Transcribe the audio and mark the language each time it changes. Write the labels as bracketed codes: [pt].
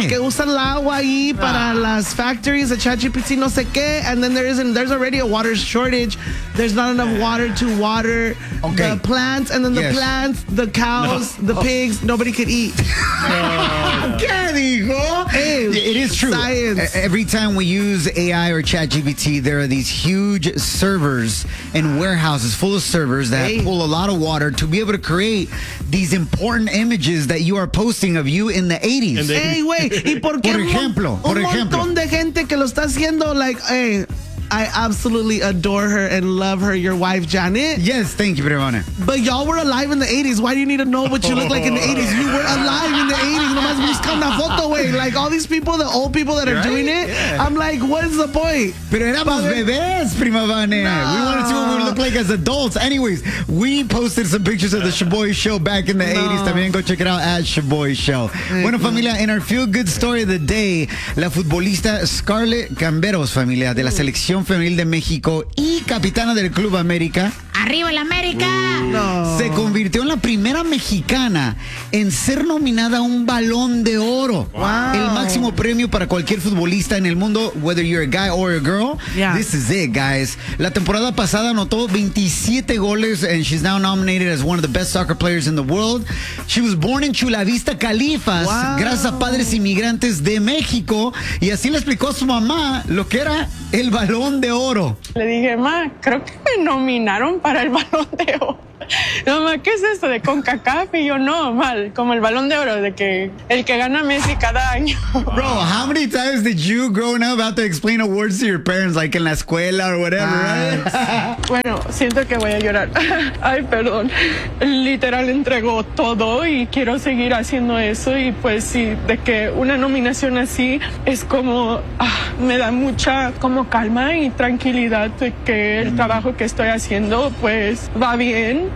[es] Porque usa el agua ahí para las factories. [en] The ChatGPT [es] no sé qué. [en] And then there's already a water shortage. There's not enough water to water the plants. And then the plants, the cows, the pigs, nobody could eat. [es] ¿Qué dijo? [en] It is true. Science. Every time we use AI or ChatGPT, there are these huge servers and warehouses full of servers that pull a lot of water to be able to create these important images that you are posting of you in the 80s. Hey, wait. [es] ¿Y por qué? Por ejemplo. Por ejemplo. Un montón de gente que lo está haciendo, [en] like, hey, I absolutely adore her and love her, your wife, Janet. Yes, thank you, Brevana. But y'all were alive in the 80s. Why do you need to know what you look like in the 80s? You were alive in the 80s. [es] Nomás buscan la foto, güey. [en] Like, all these people, the old people that are doing it. Yeah. I'm like, what is the point? [es] Pero éramos bebés, prima Vane. [en] Nah. We wanted to see what we look like as adults. Anyways, we posted some pictures of the Shaboy Show back in the 80s. También go check it out at Shaboy Show. [es] Bueno, familia, [en] in our feel-good story of the day, [es] la futbolista Scarlett Camberos, familia, de la selección femenil de México y capitana del Club América. ¡Arriba el América! No. Se convirtió en la primera mexicana en ser nominada a un Balón de Oro. [en] Wow. [es] El máximo premio para cualquier futbolista en el mundo, [en] whether you're a guy or a girl. Yeah. This is it, guys. [es] La temporada pasada anotó 27 goles [en] and she's now nominated as one of the best soccer players in the world. She was born in Chula Vista, Califas, [es] gracias a padres inmigrantes de México, y así le explicó a su mamá lo que era el Balón de Oro. Le dije, ma, creo que me nominaron para el Balón de Oro. No, ma, ¿qué es eso de CONCACAF? Y yo, no, mal, como el Balón de Oro, de que el que gana Messi cada año. [en] Bro, how many times did you growing up have to explain awards to your parents, like [es] en la escuela [en] or whatever, right? [es] Bueno, siento que voy a llorar. Ay, perdón. Literal, entregó todo y quiero seguir haciendo eso. Y pues sí, de que una nominación así es como, me da mucha como calma y tranquilidad de que el trabajo que estoy haciendo, pues, va bien.